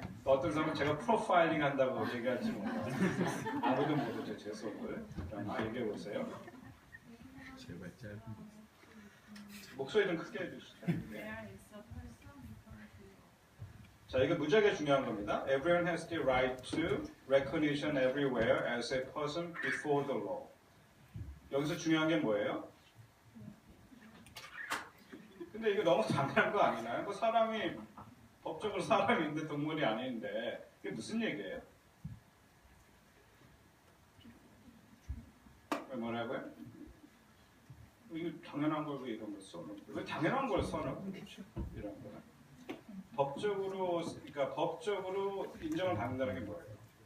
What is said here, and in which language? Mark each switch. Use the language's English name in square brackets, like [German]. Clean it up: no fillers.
[Korean] 또 어떤 사람은 제가 프로파일링 한다고 얘기할지 몰라요. 아무도 모르죠 제 속을. 얘기해 보세요. 제발 짧은 목소리 좀 크게 해주시죠. 네. 자, 이거 무지하게 중요한 겁니다. [English] Everyone has the right to recognition everywhere as a person before the law. [Korean] 여기서 중요한 게 뭐예요? 근데 이거 너무 당연한 거 아니나요? 뭐 사람이 법적으로 사람인데 동물이 아닌데 이게 무슨 얘기예요? 뭐라고요? 이거 당연한 걸 왜 이런 걸 써놓고 왜 당연한 걸 써놓고 이런 거는 법적으로 그러니까 법적으로 인정을 받는다는 게 뭐예요?